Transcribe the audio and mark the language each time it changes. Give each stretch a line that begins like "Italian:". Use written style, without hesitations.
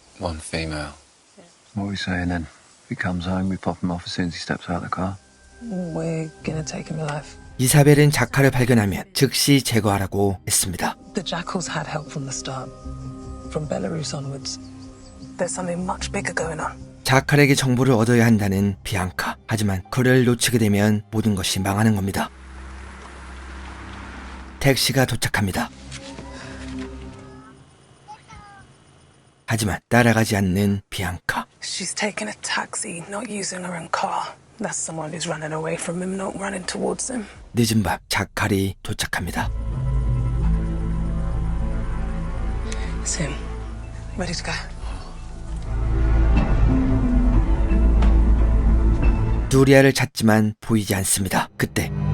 English: One female. What are we saying then? If he comes home, we pop him off as soon as he steps out of the car. We're gonna take him alive.
Korean: 이사벨은 자카를 발견하면 즉시 제거하라고 했습니다.
English: The jackals had help from the start. From Belarus onwards. There's something much bigger going on.
Korean: 자칼에게 정보를 얻어야 한다는 비앙카. 하지만 그를 놓치게 되면 모든 것이 망하는 겁니다. 택시가 도착합니다. 하지만 따라가지 않는 비앙카.
English: She's taken a taxi, not using her own car. That's someone who's running away from him, not running towards him.
Korean: 늦은 밤 자칼이 도착합니다.
English: It's him. Ready to go.
Korean: 누리아를 찾지만 보이지 않습니다. 그때